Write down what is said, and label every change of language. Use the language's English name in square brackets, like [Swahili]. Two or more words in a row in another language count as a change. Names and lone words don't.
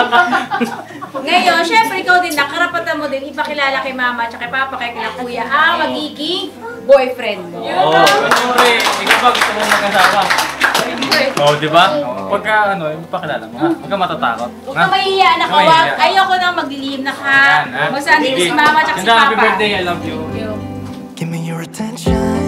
[Filipino] Ngayon, syempre ikaw din, nakarapatan mo din ipakilala kay Mama at kay Papa, kay kila Kuya, ang magiging boyfriend mo. Oo, syempre, ikaw ba gusto mong mag-asawa? Oo, di ba? Pagka ipakilala mo, ha? Huwag kang matatakot. Huwag kang mahihiya, nakawag. Ayoko nang maglilihim na ka. Basta dito si Mama at si Papa. [English] Happy birthday, I love you. Give me your attention.